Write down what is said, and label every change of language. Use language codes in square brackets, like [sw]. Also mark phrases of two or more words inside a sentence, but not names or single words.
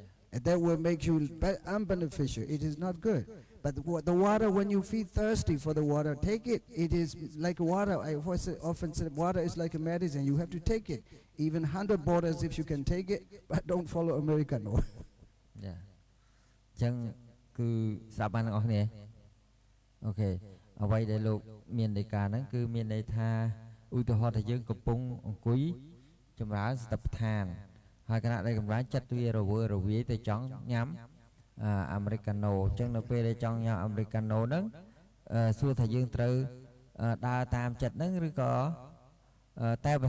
[en] And that will make you unbeneficial. It is not good. But the water, when you feel thirsty for the water, take it. It is like water. I often say water is like a medicine. You have to take it. Even 100 bottles if you can take it, but don't follow Americano. Yeah. [km] ចឹងគឺស្ដាប់បានទាំងអស់គ្នាអូខេអ្វីដែលលោកមានន័យការហ្នឹងគឺមានន័យថាឧទាហរណ៍ថាយើងកំពុងអង្គុយចម្រើនសតិប្បដ្ឋានហើយគណៈដែលកម្លាំងចិត្តវារវើរ វាយទៅចង់ញ៉ាំអាមេរិកាណូអញ្ចឹងនៅពេលដែលចង់ញ៉ាំអាមេរិកាណូហ្នឹងសួរថាយើងត្រូវដើរតាមចិត្តហ្នឹងឬក៏តែបើ